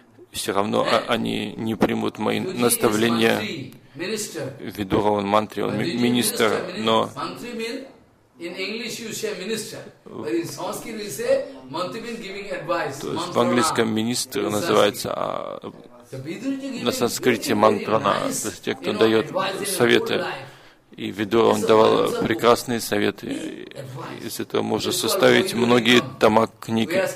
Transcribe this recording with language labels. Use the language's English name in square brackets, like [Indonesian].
[Russian] Все равно они не примут мои наставления. Видура, он мантри, он министр, но [English] in English you say minister, but in Sanskrit we say mantri giving advice. [Russian] То есть в английском министр называется, а на санскрите мантрана, то есть те, кто дает советы. И Видура, он давал прекрасные советы. Из этого можно составить многие тома книг.